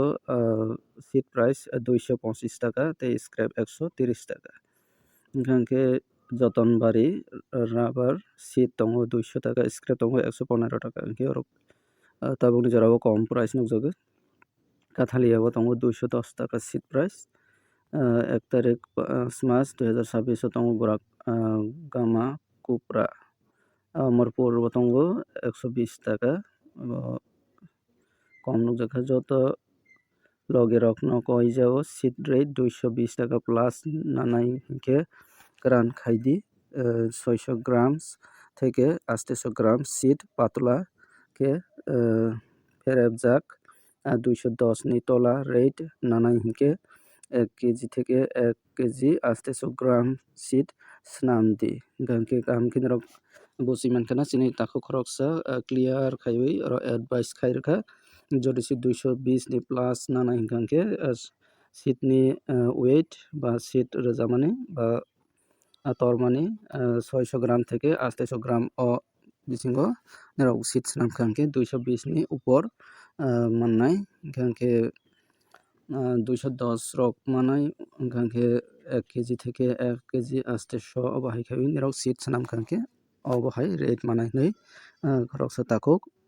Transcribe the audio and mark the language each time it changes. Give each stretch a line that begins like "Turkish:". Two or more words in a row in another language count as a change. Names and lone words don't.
English: seat price
Kok Borok: 225 taka tei scrap 130 taka hingke jotonbari rubber seat tongo 200 taka scrap tongo 115 taka hingke tabuk ni jora o kom price nukjago kathalia o tongo 210 taka seat price 1 tarik March 2026 o tongo borak Gama Cupra Amarpur o tongo 120 taka kom nukjakha joto logi rok no kaijao
English: seat rate
Kok Borok: 220 taka plus nanai hingke kwran khaidi 600 grams
Bangla: থেকে 800 গ্রাম
Kok Borok: সিট পাতলা কে ফেরেবজাক 210 ni tola rate nanai hingke 1 kg
Bangla: থেকে 1 kg
Kok Borok: 800 গ্রাম সিট snamdi hingke kaham khe rok busi mankha chini taku khoroksa clear khaiwi advice khairokha jodi se 220 ni plus nana hingkha seat ni weight ba seat rwjamani ba tormani
Bangla: 600 গ্রাম থেকে 800 গ্রাম
Kok Borok: o bisingo rok seat swnamkha hingke 220 ni upor mannai hingkhe 210 rok manai hingkhe 1 kg
Bangla: থেকে 1 kg
Kok Borok: 800 o bahai khaiwi rok seat swnamkha hingke o bahai rate manai hinui khoroksa takuk